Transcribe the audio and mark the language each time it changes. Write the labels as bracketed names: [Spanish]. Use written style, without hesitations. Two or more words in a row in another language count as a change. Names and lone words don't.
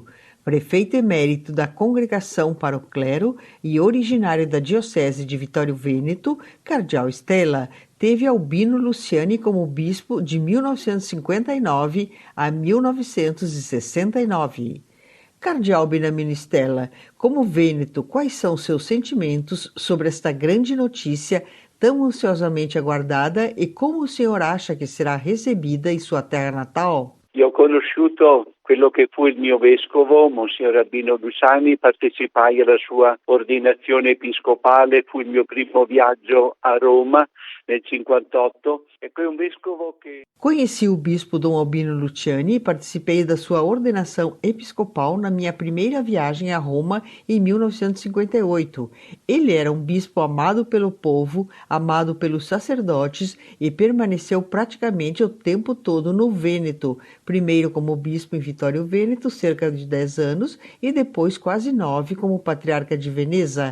[Portuguese] Prefeito emérito da Congregação para o Clero e originário da Diocese de Vittorio Veneto, cardeal Stella teve Albino Luciani como bispo de 1959 a 1969. Cardeal Beniamino Stella, como Vêneto, quais são seus sentimentos sobre esta grande notícia tão ansiosamente aguardada e como o senhor acha que será recebida em sua terra natal? [Italian] Io ho conosciuto quello che fu il mio vescovo, Monsignor Albino Luciani, partecipai alla sua ordinazione episcopale, fu il mio primo viaggio a Roma nel 58 e [Portuguese] foi um [Italian] vescovo che... [Portuguese] Conheci o bispo Dom Albino Luciani e participei da sua ordenação episcopal na minha primeira viagem a Roma em 1958. Ele era um bispo amado pelo povo, amado pelos sacerdotes e permaneceu praticamente o tempo todo no Vêneto, primeiro como bispo em Vittorio Veneto, cerca de 10 anos, e depois quase 9 como patriarca de Veneza.